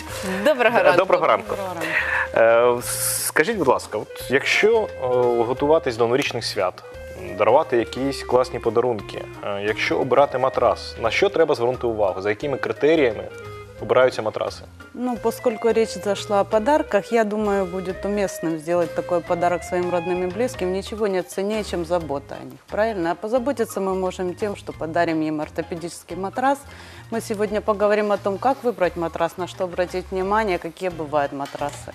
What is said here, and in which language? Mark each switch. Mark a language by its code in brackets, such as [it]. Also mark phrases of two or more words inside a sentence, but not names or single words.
[uk] Доброго ранку. Доброго ранку. Скажіть, будь ласка, от якщо готуватись до новорічних свят, дарувати якісь класні подарунки, якщо обирати матрас, на що треба звернути увагу? За якими критеріями обираються матраси? Ну, [ru] поскольку речь зашла о подарках, я думаю, будет уместным сделать такой подарок своим родным и близким. Ничего нет ценнее, чем забота о них, правильно? А позаботиться мы можем тем, что подарим им ортопедический матрас. Мы сегодня поговорим о том, как выбрать матрас, на что обратить внимание, какие бывают матрасы.